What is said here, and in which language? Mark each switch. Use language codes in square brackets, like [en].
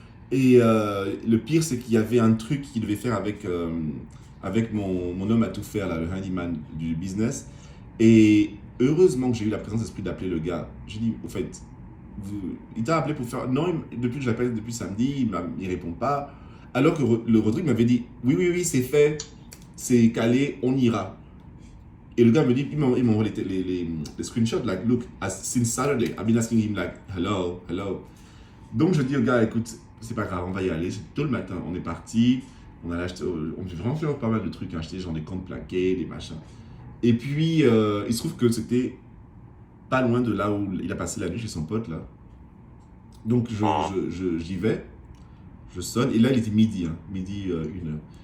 [fr] Et le pire, c'est qu'il y avait un truc qu'il devait faire avec mon homme à tout faire, là, le handyman du business. Et heureusement que j'ai eu la présence d'esprit d'appeler le gars. J'ai dit, au fait, il t'a appelé pour faire... Non, depuis que je l'appelle depuis samedi, il ne répond pas. Alors que le Rodrigue m'avait dit, oui, c'est fait, c'est calé, on ira. Et le gars me dit, il m'envoie les screenshots, [en] like, look, since Saturday, I've been asking him, like, hello. [fr] Donc je dis au gars, écoute, c'est pas grave, on va y aller. Tôt le matin, on est parti, on a acheté, on a vraiment fait pas mal de trucs, acheter genre des comptes plaqués, des machins. Et puis, il se trouve que c'était pas loin de là où il a passé la nuit chez son pote, là. Donc j'y vais, je sonne, et là il était midi, midi 1h.